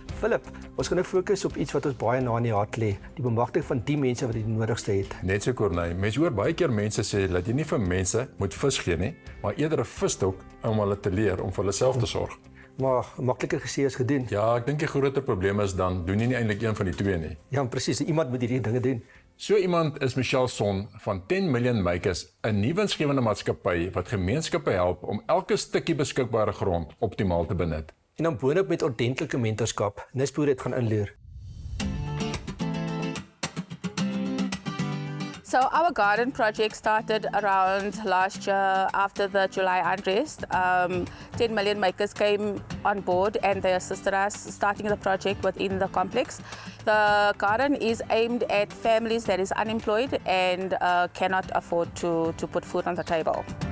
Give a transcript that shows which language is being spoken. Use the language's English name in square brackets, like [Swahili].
[Afrikaans] Philip, ons gaan nou fokus op iets wat ons baie na in die hart lê, die bemagtiging van die mense wat dit nodigste het. Net so Corneille, mense hoor baie keer mense sê dat jy nie vir mense moet vis gee nie, maar eerder 'n visstok om hulle te leer om vir hulle self te sorg. Maar makliker gesê as gedoen. Ja, ek dink die groter probleem is dan doen jy nie eintlik een van die twee nie. Ja, presies, iemand moet hierdie dinge doen. So iemand is Michelle Son van 10 Million Makers, 'n nuwe winsgewende maatskappy wat gemeenskappe help om elke stukkie beskikbare grond optimaal te benut. En dan boonop met ordentlike mentorskap. Nisboere het gaan inloer. [English] So our garden project started around last year after the July unrest. 10 Million Makers came on board and they assisted us starting the project within the complex. The garden is aimed at families that is unemployed and cannot afford to put food on the table.